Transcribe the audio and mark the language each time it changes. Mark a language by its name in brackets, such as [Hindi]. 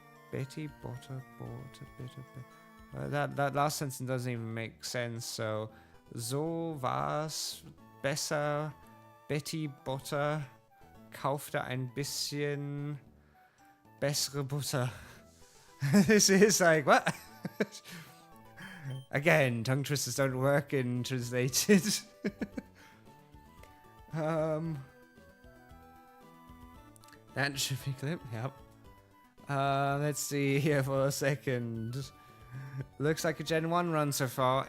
[English] Betty Butter bought a bit of that last sentence doesn't even make sense. [German] So war's besser. Betty Butter kaufte ein bisschen bessere Butter. [English] This is like, what? Again, tongue twisters don't work in translated. That should be clip. Yep. Let's see here for a second. Looks like a Gen 1 run so far.